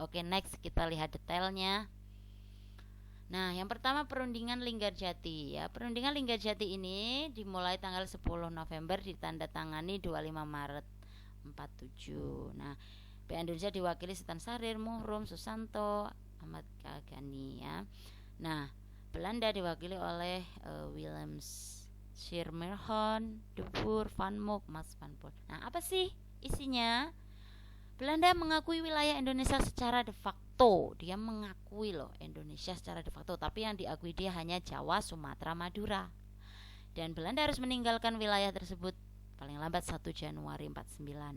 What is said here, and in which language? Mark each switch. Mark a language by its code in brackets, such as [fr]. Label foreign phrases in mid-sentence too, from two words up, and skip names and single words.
[id] Oke, next kita lihat detailnya. Nah, yang pertama perundingan Linggarjati ya. Perundingan Linggarjati ini dimulai tanggal 10 November, ditandatangani 25 Maret 47. Nah, PA Indonesia diwakili Sultan Syahrir, Muhrum, Susanto, Ahmad Kagani ya. Nah, Belanda diwakili oleh Willem Schirmerhorn, De Boer, Van Mook, Mas van Poort. Nah, apa sih isinya? Belanda mengakui wilayah Indonesia secara de facto. Dia mengakui loh Indonesia secara de facto, tapi yang diakui dia hanya Jawa, Sumatera, Madura. Dan Belanda harus meninggalkan wilayah tersebut paling lambat 1 Januari 49.